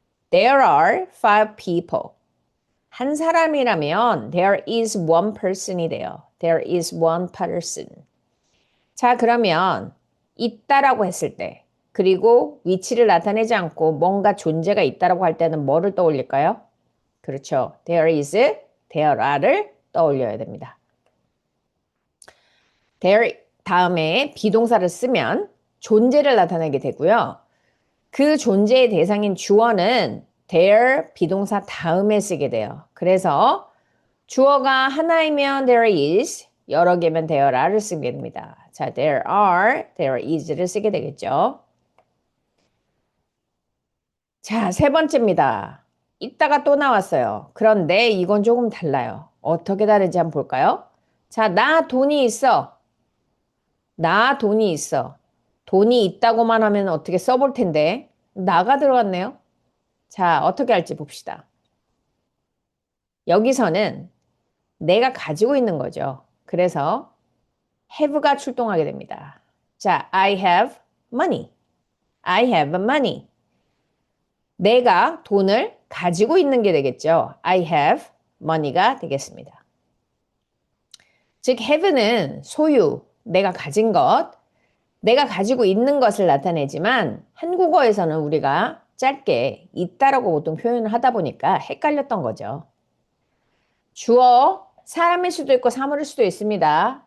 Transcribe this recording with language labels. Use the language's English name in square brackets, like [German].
[English] There are five people. [Korean] 한 사람이라면 [English] there is one person [Korean] 이 돼요. [English] There is one person. [Korean] 자, 그러면 있다라고 했을 때 그리고 위치를 나타내지 않고 뭔가 존재가 있다라고 할 때는 뭐를 떠올릴까요? 그렇죠. [English] There is, there are를 [Korean] 떠올려야 됩니다. there 다음에 비동사를 쓰면 존재를 나타내게 되고요. 그 존재의 대상인 주어는 there 비동사 다음에 쓰게 돼요. 그래서 주어가 하나이면 there is, 여러 개면 there are를 쓰게 됩니다. 자, there are, there is를 쓰게 되겠죠. 자, 세 번째입니다. 이따가 또 나왔어요. 그런데 이건 조금 달라요. 어떻게 다른지 한번 볼까요? 자, 나 돈이 있어. 나 돈이 있어. 돈이 있다고만 하면 어떻게 써볼 텐데. 나가 들어갔네요. 자, 어떻게 할지 봅시다. 여기서는 내가 가지고 있는 거죠. 그래서 have가 출동하게 됩니다. 자, [English] I have money. I have money. [Korean] 내가 돈을 가지고 있는 게 되겠죠. [English] I have money가 [Korean] 되겠습니다. 즉, have는 소유, 내가 가진 것, 내가 가지고 있는 것을 나타내지만 한국어에서는 우리가 짧게 있다라고 보통 표현을 하다 보니까 헷갈렸던 거죠. 주어, 사람일 수도 있고 사물일 수도 있습니다.